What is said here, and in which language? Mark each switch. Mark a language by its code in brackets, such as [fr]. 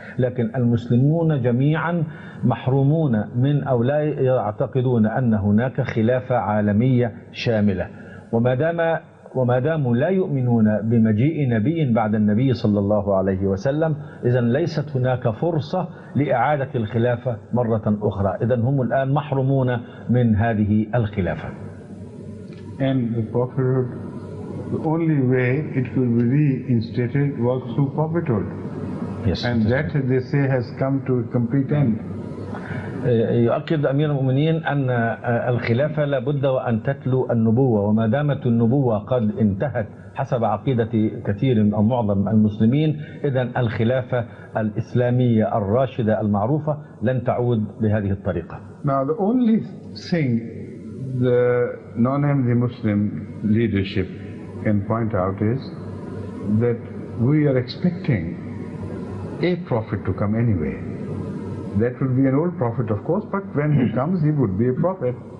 [ar] لكن المسلمون جميعا محرومون من أو لا يعتقدون أن هناك خلافة عالمية شاملة، وما داموا لا يؤمنون بمجيء نبي بعد النبي صلى الله عليه وسلم، إذن ليست هناك فرصة لإعادة الخلافة مرة أخرى. إذن هم الآن محرومون من هذه الخلافة. [en] And the prophethood, the only way it will be reinstated was through prophethood. Yes. And that, they say, has come to a complete end. [ar] يؤكد أمير المؤمنين أن الخلافة لابد وأن تتلو النبوة، وما دامت النبوة قد انتهت حسب عقيدة كثير أو معظم المسلمين، إذن الخلافة الإسلامية الراشدة المعروفة لن تعود بهذه الطريقة. [en] Now the only thing the non-Ahmadi Muslim leadership can point out is that we are expecting a prophet to come anyway. That will be an old prophet, of course, but when he comes, he would be a prophet.